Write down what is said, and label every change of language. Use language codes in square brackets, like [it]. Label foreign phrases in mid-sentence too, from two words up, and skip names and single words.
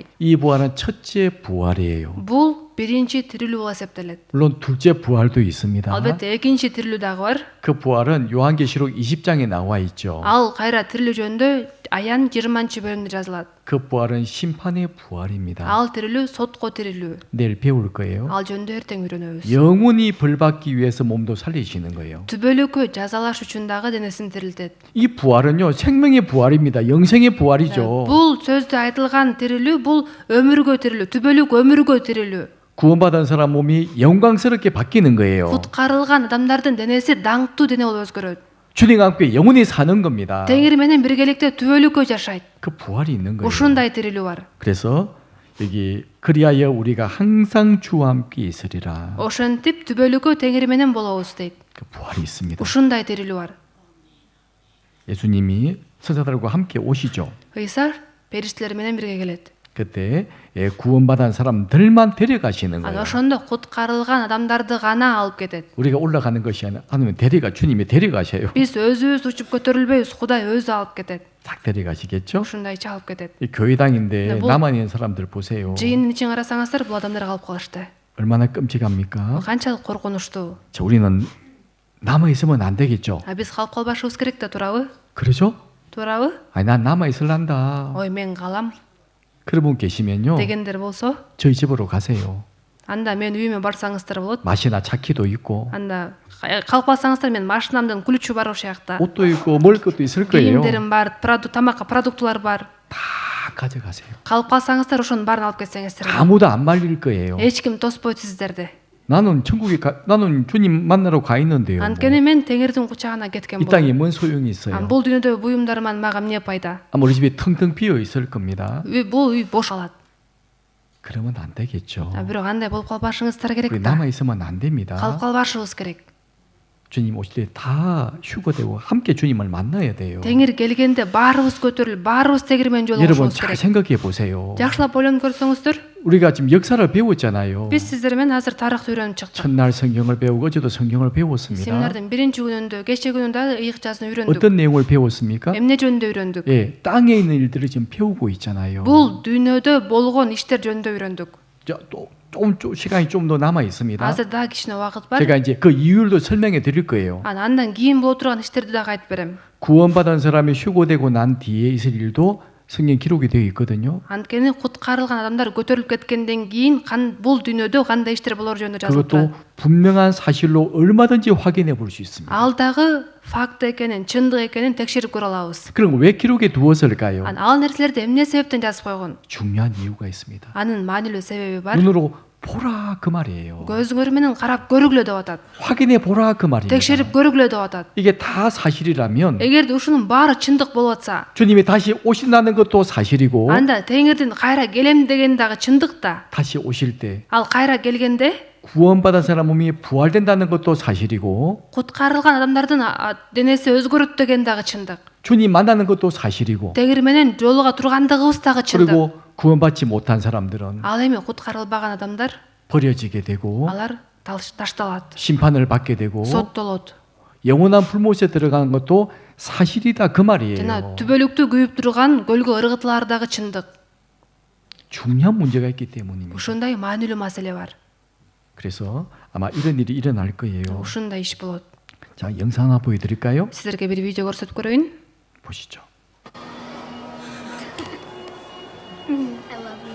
[ko] 이 부활은 첫째 부활이에요. [ky] Бул биринчи тирилүү болуп эсептелет. [ko] 물론 둘째 부활도 있습니다. [ky] Албетте экинчи тирилүү дагы бар. [ko] 그 부활은 요한계시록 20장에 나와 있죠. [ky] Ал кайра тирилүү жөнүндө Аян 20-бөлүмдө жазылат. [ko] 그 부활은 심판의 부활입니다. [ky] Ал тирилүү сотко тирилүү. [ko] 내일 배울 거예요. [ky] Ал жөнүндө эртең үйрөнөбүз. [ko] 영원히 벌받기 위해서 몸도 살리시는 거예요. [ky] Түбөлүккө жазалаш үчүн дагы денесин тирилтет. [ko] 이 부활은요 생명의 부활입니다. 영생의 부활이죠. [ky] Бул сөздө айтылган тирилүү бул өмүргө тирилүү, түбөлүк өмүргө тирилүү. [ko] 구원받은 사람 몸이 영광스럽게 바뀌는 거예요. [ky] Куткарылган адамдардын денеси даңктуу дене болуп өзгөрөт. [ko] 주님과 함께 영원히 사는 겁니다. [ky] Теңир менен биргеликте түбөлүккө жашайт. [ko] 그 부활이 있는 거예요. [ky] Ушундай тирилүү бар. [ko] 그래서 여기 그리하여 우리가 항상 주와 함께 있으리라. [ky] Ошентип түбөлүккө Теңир менен болобуз дейт. [ko] 그 부활이 있습니다. [ky] Ушундай тирилүү бар. [ko] 예수님이 천사들과 함께 오시죠. [ky] Ыйса периштелер менен бирге келет. [ko] 그때 구원받은 사람들만 데려가시는 [ky] Ана [ko] 거예요. [ky] ошондо куткарылган адамдарды гана алып кетет. [ko] 우리가 올라가는 것이 아니면 주님이 데려가셔요. [ky] Биз өзүбүз учуп көтөрүлбөйбүз, Кудай өзү алып кетет. [ko] 싹 데려가시겠죠? [ky] Ушундайча алып кетет. [ko] 이 교회당인데 네, 뭐- 남아 있는 사람들 보세요. [ky] Жыйындын ичин карасаңыздар, бул адамдар калып калышты. [ko] 얼마나 끔찍합니까? [ky] Канчалык коркунучтуу. [ko] 자, 우리는 남아 있으면 안 되겠죠. [ky] Биз калып калбашыбыз керек да, туурабы? [ko] 그러죠? [ky] Туурабы? [ko] 아니 난 남아 있을란다. [ky] Ой, мен калам [ko] 그런 분 계시면요. [ky] дегендер болсо, [ko] 저희 집으로 가세요. [ky] анда мен үйүмө барсаңыздар болот. [ko] 맛이나 차키도 있고 [ky] Анда калып калсаңыздар, мен машинамдын ключу бар ошол жакта. [ko] 옷도 있고 먹을 것도 있을 거예요. [ky] Кийимдерим бар, тамакка продуктулар бар. [ko] 다 가져가세요. [ky] Калып калсаңыздар, ошонун баарын алып кетсеңиздер. [ko] 아무도 안 말릴 거예요. [ky] Эч ким тоспойт сиздерди. [ko] 나는 나는 주님 만나러 가 있는데요. [ky] Анткени мен Теңирдин кучагына кеткен [ko] 이 [ky] болдум. [ko] 땅에 뭔 소용이 있어요? [ky] Бул дүйнөдө буюмдарыман мага эмне пайда? [ko] 아마 우리 집에 텅텅 비어 있을 겁니다. [ky] Бул үй бош калат. [ko] 그러면 안 되겠죠. [ky] Бирок андай болуп калбашыңыздар керек [ko] 우리 [ky] да. [ko] 남아 있으면 안 됩니다. [ky] Калып калбашыбыз керек. [ko] 주님 오실 때 다 휴거되고 함께 주님을 만나야 돼요. [ky] Теңир келгенде баарыбыз көтөрүлүп, баарыбыз тегирмен [ko] 여러분 [ky] жолугушубуз [ko] 잘 [ky] керек. [ko] 생각해 보세요. [ky] Жакшылап ойлонуп көрсөңүздөр, [ko] 우리가 지금 역사를 배웠잖아요. [ky] биз сиздер менен азыр тарыхты үйрөнүп чыктык. [ko] 첫날 성경을 배우고 어제도 성경을 배웠습니다. [ky] Семинардын биринчи күнүндө, кечээ күнүндө ыйык жазууну үйрөндүк. [ko] 어떤 내용을 배웠습니까? [ky] Эмне жөнүндө үйрөндүк? [ko] 예, 땅에 있는 일들을 지금 배우고 있잖아요. [ky] Бул дүйнөдө болгон иштер жөнүндө үйрөндүк. [ko] 좀 시간이 좀 더 남아 있습니다. [ky] Азыр дагы кичине убакыт бар. [ko] 제가 이제 그 이유를 설명해 드릴 거예요. [ky] Андан кийин боло турган иштерди дагы айтып берем. [ko] 구원받은 사람이 휴거되고 난 뒤에 있을 일도 성경 기록이 되어 있거든요. [ky] Анткени куткарылган адамдар көтөрүлүп кеткенден кийин бул дүйнөдө кандай иштер болор жөнүндө жазылып [ko] 그것도 [ky] турат. [ko] 분명한 사실로 얼마든지 확인해 볼 수 있습니다. [ky] Ал дагы факт экенин, чындык экенин текшерип көрө алабыз. [ko] 그럼 왜 기록에 두었을까요? [ky] Ал нерселерди эмне себептен жазып койгон? [ko] 중요한 이유가 있습니다. [ky] Анын маанилүү себеби бар. [ko] 눈으로 보라 그 말이에요. [ky] Көзүңөр менен карап көрүглө деп атат. [ko] 확인해 보라 그 말이에요. [ky] Текшерип көрүглө деп атат. [ko] 이게 다 사실이라면 [ky] Эгерде ушунун баары чындык болуп атса, [ko] 주님이 다시 오신다는 것도 사실이고 [ky] анда Теңирдин кайра келем деген дагы чындык да. [ko] 다시 오실 때 [ky] Ал кайра келгенде [ko] 구원받은 사람 몸이 부활된다는 것도 사실이고 [ky] куткарылган адамдардын денеси өзгөрөт деген дагы чындык. [ko] 주님 만나는 것도 사실이고 [ky] Теңир менен жолуга тургандыгыбыз дагы чындык. [ko] 그리고 구원받지 못한 사람들은 [ky] Ал эми куткарылбаган адамдар [ko] 버려지게 되고 [ky] алар ташталат, [ko] 심판을 받게 되고 [ky] соттолот. [ko] 영원한 불못에 들어가는 것도 사실이다 그 [ky] Жана [ko] 말이에요. [ky] түбөлүктү күйүп турган көлгө ыргытылары дагы чындык. [ko] 중요한 문제가 있기 때문입니다. [ky] Ушундай маанилүү маселе бар. [ko] 그래서 아마 이런 일이 일어날 거예요. [ky] Ушундай иш болот. [ko] 자, 영상 하나 보여드릴까요? [ky] Сиздерге бир видео көрсөтүп көрөйүн. [ko] 보시죠. [en] I love you.